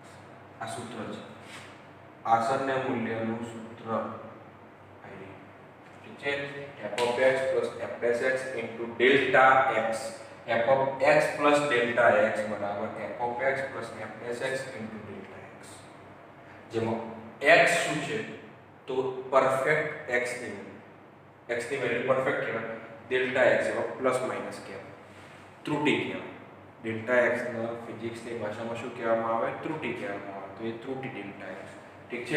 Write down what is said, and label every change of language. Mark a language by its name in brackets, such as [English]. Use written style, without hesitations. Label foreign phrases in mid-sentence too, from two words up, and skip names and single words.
[Gujarati] આ સૂત્ર છે, આસન્ય મૂલ્યનું સૂત્ર. ઠીક છે? [English] f of x plus f dash x into delta x. f of x plus delta x બરાબર f of x plus f dash x into delta x. [Gujarati] જેમાં x શું છે? તો પરફેક્ટ x ની વેલ્યુ, x ની વેલ્યુ પરફેક્ટ કહેવાય, ડેલ્ટા x એવા [English] plus minus [Gujarati] કહેવાય, ત્રુટિ કહેવાય. ડેલ્ટા x ના ફિઝિક્સની ભાષામાં શું કહેવામાં આવે? ત્રુટિ કહેવામાં આવે. તો એ ત્રુટિ ડેલ્ટા x. ઠીક છે?